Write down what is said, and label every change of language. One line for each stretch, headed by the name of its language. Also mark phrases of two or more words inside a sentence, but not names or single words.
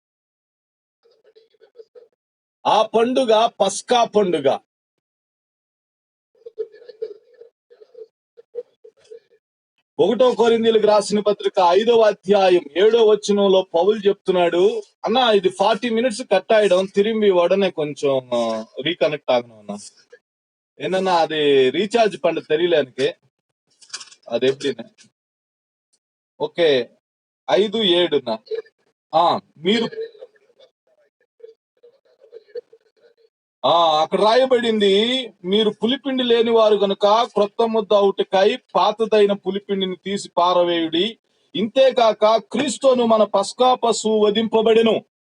Telugu: ఆ పండుగ పస్కా పండుగ. 1 కొరింథీయులకు రాసిన పత్రిక 5వ అధ్యాయం 7వ వచనంలో పౌలు చెప్తున్నాడు, అన్న ఇది 40
English: minutes cut
Telugu: ఆயிடும்,
Tamil: திரும்பி உடனே கொஞ்சம் ரீகனெக்ட் ஆகணும் அண்ணா. என்னன்னா அது ரீசார்ஜ் பண்ண தெரியல எனக்கு, அது எப்படின்னு.
Telugu: ஓகே, 5:7 మీరు అక్కడ రాయబడింది, మీరు పులిపిండి లేని వారు గనుక క్రొత్త ముద్ద అవుటకై పాతదైన పులిపిండిని తీసి పారవేయుడి. ఇంతేకాక క్రీస్తును మన పస్కా పశువు వధింపబడెను.